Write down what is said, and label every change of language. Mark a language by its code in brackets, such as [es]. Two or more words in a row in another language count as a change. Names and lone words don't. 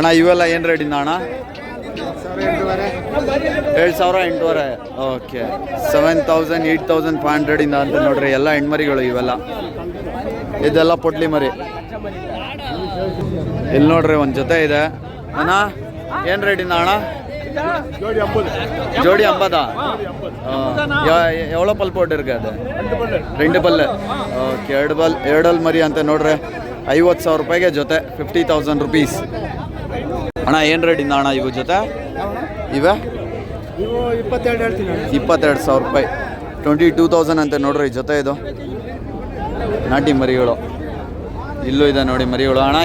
[kn] ಇವೆಲ್ಲ ಏನು ರೇಟಿಂದ ಅಣ್ಣ? 7,800. ಓಕೆ, 7,000 8,500 ಅಂತ ನೋಡ್ರಿ. ಎಲ್ಲ ಹೆಣ್ಮರಿಗಳು ಇವೆಲ್ಲ. ಇದೆಲ್ಲ ಪೊಟ್ಲಿ ಮರಿ. ಇಲ್ಲಿ ನೋಡ್ರಿ ಒಂದು ಜೊತೆ ಇದೆ ಅಣ್ಣ. ಏನು ರೇಟಿಂದ ಅಣ್ಣ? ಜೋಡಿ 50. [ta] எவ்வளோ பல் போட்டு இருக்கு அது? 2 பல்லு. [kn] ಓಕೆ, 2 ಮರಿ ಅಂತ ನೋಡ್ರಿ. 50,000 ರೂಪಾಯಿಗೆ ಜೊತೆ, 50,000 ರುಪೀಸ್ ಅಣ್ಣ. ಏನು ರೇಟಿಂದ ಅಣ್ಣ ಇವು ಜೊತೆ? ಇವೆ 22,000 ರೂಪಾಯಿ, 22,000 ಅಂತ ನೋಡ್ರಿ ಜೊತೆ. ಇದು ನಾಟಿ ಮರಿಗಳು. ಇಲ್ಲೂ ಇದೆ ನೋಡಿ ಮರಿಗಳು ಅಣ್ಣ.